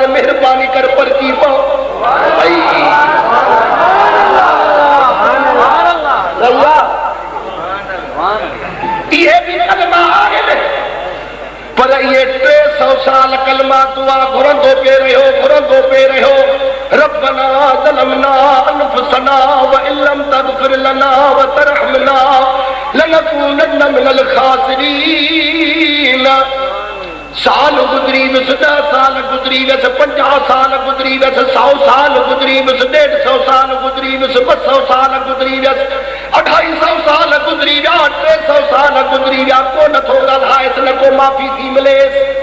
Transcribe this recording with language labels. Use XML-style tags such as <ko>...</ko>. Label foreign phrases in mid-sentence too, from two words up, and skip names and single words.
<sd>महिरबानी कर परची पओ। इहे बि कलमा आहिनि, पर इहे 300 साल कलमा दुआ घुरंदो पे रहियो।</sd> <ar>ربنا ظلمنا أنفسنا وإن لم تغفر لنا وترحمنا لنكونن من الخاسرين.</ar> <sd>साल गुज़री वियुसि, 10 साल गुज़री वियुसि, 50 साल गुज़री वियुसि, 100 साल गुज़री वियुसि, 150 साल गुज़री वियुसि, 200 साल गुज़री वियुसि, 250 साल गुज़री विया, 300 साल गुज़री विया, को नथो ॻाल्हाएसि, न को माफ़ी थी मिलेसि।</sd>